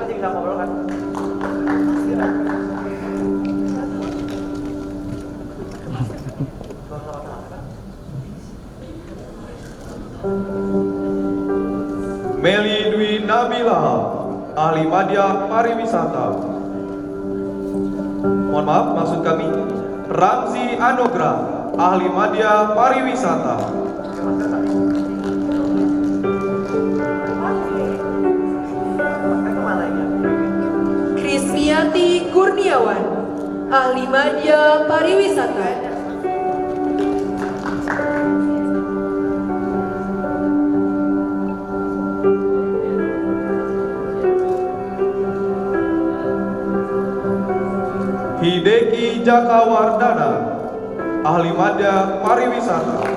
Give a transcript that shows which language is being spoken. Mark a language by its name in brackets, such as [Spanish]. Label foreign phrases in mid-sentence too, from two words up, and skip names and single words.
[Indonesian] Meli Dwi Nabila, Ahli Media Pariwisata. Mohon maaf, maksud kami Ramzi Anugrah, Ahli Media Pariwisata. Krismiati Kurniawan, Ahli Media Pariwisata. Hideki Jakawardana, Ahli Media Pariwisata.